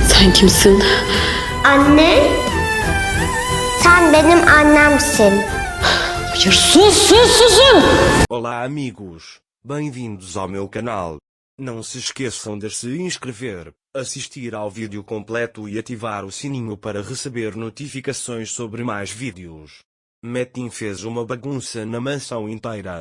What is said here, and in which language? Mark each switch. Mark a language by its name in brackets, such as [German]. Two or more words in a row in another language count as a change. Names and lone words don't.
[Turkish] Sen kimsin? Anne, sen benim annemsin. Hayır, susun! [Portuguese] Olá amigos, bem-vindos ao meu canal. Não se esqueçam de se inscrever, assistir ao vídeo completo e ativar o sininho para receber notificações sobre mais vídeos. Metin fez uma bagunça na mansão inteira.